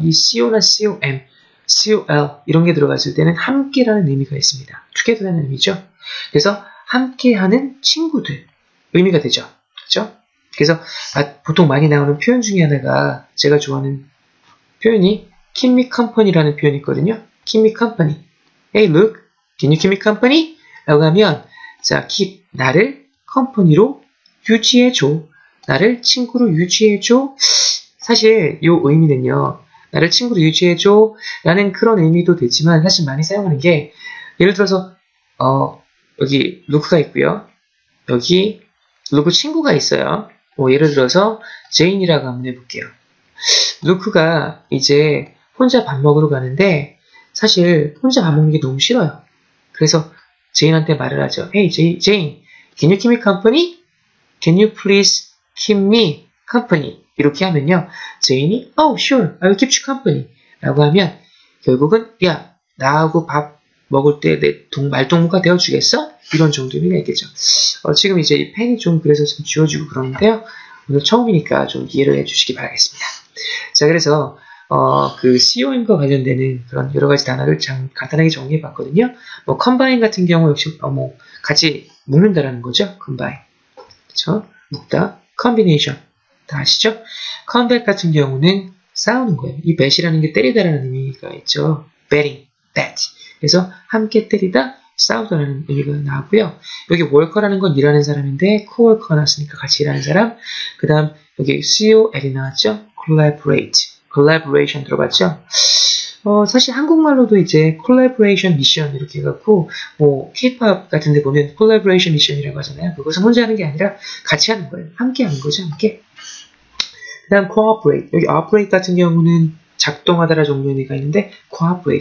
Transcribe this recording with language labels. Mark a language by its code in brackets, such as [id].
[ko] 이 CO나 COM, COL 이런 게 들어갔을 때는 함께라는 의미가 있습니다. together라는 의미죠. 그래서 함께하는 친구들 의미가 되죠. 그렇죠? 그래서 보통 많이 나오는 표현 중에 하나가 제가 좋아하는 표현이 [en] keep me company [ko] 라는 표현이 있거든요. [en] keep me company. Hey, look, can you keep me company? [ko] 라고 하면 자, keep 나를 company로 유지해줘. 나를 친구로 유지해줘. 사실 이 의미는요. 나를 친구로 유지해줘 라는 그런 의미도 되지만 사실 많이 사용하는 게 예를 들어서 여기 루크가 있고요. 여기 루크 친구가 있어요. 예를 들어서 제인이라고 한번 해볼게요. 루크가 이제 혼자 밥 먹으러 가는데 사실 혼자 밥 먹는 게 너무 싫어요. 그래서 제인한테 말을 하죠. [en] Hey, Jane, can you keep me company? Can you please keep me company? [ko] 이렇게 하면요. 제인이 [en] Oh, sure, I will keep you company [ko] 라고 하면 결국은 야, 나하고 밥 먹을 때 내 말동무가 되어주겠어? 이런 정도 의미가 있겠죠. 지금 이제 이 펜이 좀 그래서 좀 지워지고 그러는데요. 오늘 처음이니까 좀 이해를 해주시기 바라겠습니다. 자, 그래서 그 COM과 관련되는 그런 여러 가지 단어를 간단하게 정리해 봤거든요. 뭐 combine 같은 경우 역시 뭐 같이 묶는다라는 거죠. combine. 그렇죠? 묶다. combination. 다 아시죠? combat 같은 경우는 싸우는 거예요. 이 bat이라는 게 때리다라는 의미가 있죠. [en] batting, bat. [ko] 그래서 함께 때리다, 싸우다라는 의미가 나왔고요. 여기 worker라는 건 일하는 사람인데 coworker 나왔으니까 같이 일하는 사람. 그 다음 여기 COL이 나왔죠. [en] collaborate, collaboration [ko] 들어봤죠. 사실 한국말로도 이제 [en] collaboration mission [ko] 이렇게 해갖고 뭐 K-pop 같은 데 보면 [en] collaboration mission이라고 [ko] 하잖아요. 그것은 혼자 하는 게 아니라 같이 하는 거예요. 함께 하는 거죠. 함께. 그 다음 cooperate. 여기 operate 같은 경우는 작동하다라 종류 의미가 있는데 cooperate.